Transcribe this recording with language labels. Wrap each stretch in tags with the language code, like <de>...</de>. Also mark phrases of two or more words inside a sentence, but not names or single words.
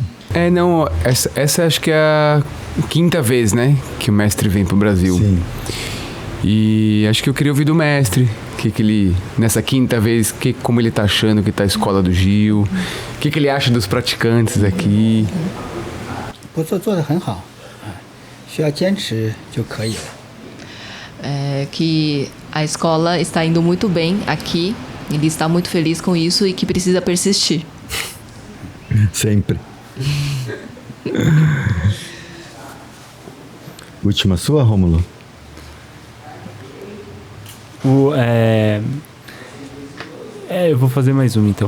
<pt>Não, essa acho que é a 5ª vez, né, que o mestre vem pro Brasil. Sim. E acho que eu queria ouvir do mestre, que ele, nessa 5ª vez, como ele tá achando que tá a escola do Gil, o que ele acha dos praticantes aqui.</pt> <zh>不错，做得很好，需要坚持就可以了。</zh> <pt>Que a escola está indo muito bem aqui, ele está muito feliz com isso e que precisa persistir. Sempre. Última sua, Rômulo? Eu vou fazer mais uma então.</pt>